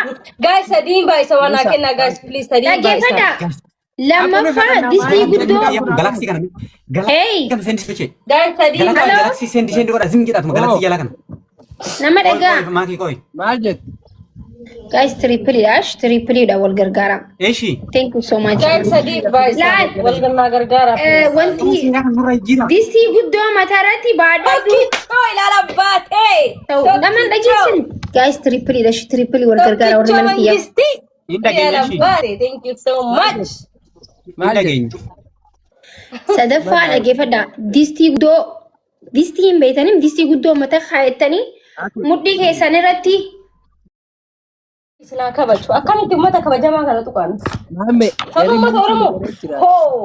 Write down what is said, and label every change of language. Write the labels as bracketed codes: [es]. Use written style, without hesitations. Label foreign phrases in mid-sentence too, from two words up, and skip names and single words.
[om] Guys sadiin baay'isa waan kenna [en] guys please [om] sadiin baay'isa. Lammaffaa distii guddoo. Galaksii kana. Hey. Kan sendi sochee. Guys sadiin Galaksii sendi godha zim jedhatu galaksii jala kana. Nama dhagaa. Maakii koy. Maal jettu? Guys trippiliidha wal gargaara. Eeshi. [en] Thank you so much. [om] guys sadiin baay'isa wal gargaara. Wanti distii guddoo mataarratti baadhatu. Tokkichoo ilaala baate. Nama dhageessin. Guys trippilii wal gargaara warri mana kiyyaa. [en] Thank you so much. [om] Maal jettu? Sadaffaa dhageeffadha. Distii hin beektanim distii guddoo mataa kaayattanii mudhii keessan irratti. Isla kabaju akkamitti ummata kabajamaa kana tuqan. Maamme. Kan ummata Oromoo. Hoo.